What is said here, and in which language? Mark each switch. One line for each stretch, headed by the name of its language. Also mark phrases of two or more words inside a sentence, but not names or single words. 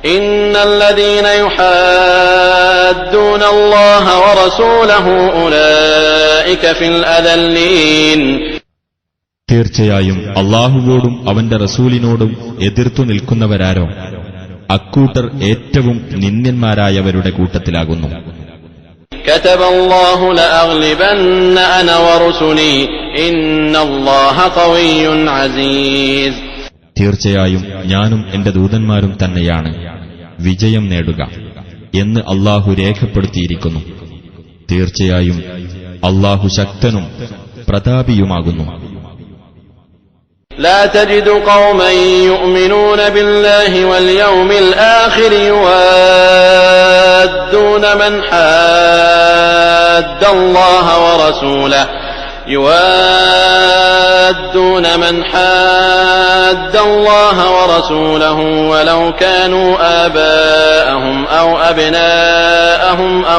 Arabic: إن الذين يحادون الله ورسوله أولئك في الأذلين.
Malayalam: തീർച്ചയായും അല്ലാഹുവോടും അവന്റെ റസൂലിനോടും എതിർത്തു നിൽക്കുന്നവരാരോ അക്കൂട്ടർ ഏറ്റവും നിന്ദ്യന്മാരായവരുടെ കൂട്ടത്തിലാകുന്നു.
Arabic: كتب الله لأغلبن أنا ورسلي إن الله قوي عزيز.
Malayalam: തീർച്ചയായും ഞാനും എന്റെ ദൂതന്മാരും തന്നെയാണ് വിജയം നേടുക എന്ന് അല്ലാഹു രേഖപ്പെടുത്തിയിരിക്കുന്നു. തീർച്ചയായും അല്ലാഹു ശക്തനും പ്രതാപിയുമാകുന്നു.
Arabic: لا تجد قوما يؤمنون بالله واليوم الآخر يوادون من حاد الله ورسوله ولو كانوا آباءهم أو أبناءهم